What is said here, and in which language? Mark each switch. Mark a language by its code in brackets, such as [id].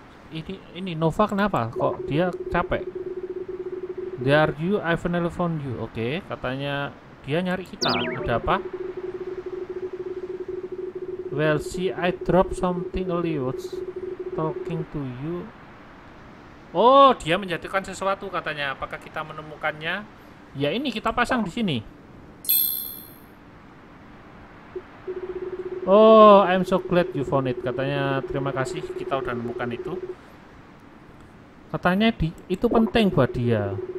[id] Ini Nova kenapa? Kok dia capek? [en] There you, I finally found you. [id] Oke, katanya dia nyari kita. Ada apa? [en] Well, see, I dropped something earlier. Talking to you. [id] Oh, dia menjatuhkan sesuatu katanya. Apakah kita menemukannya? Ya, ini kita pasang di sini. [en] Oh, I'm so glad you found it. [id] Katanya terima kasih kita udah menemukan itu. Katanya itu penting buat dia.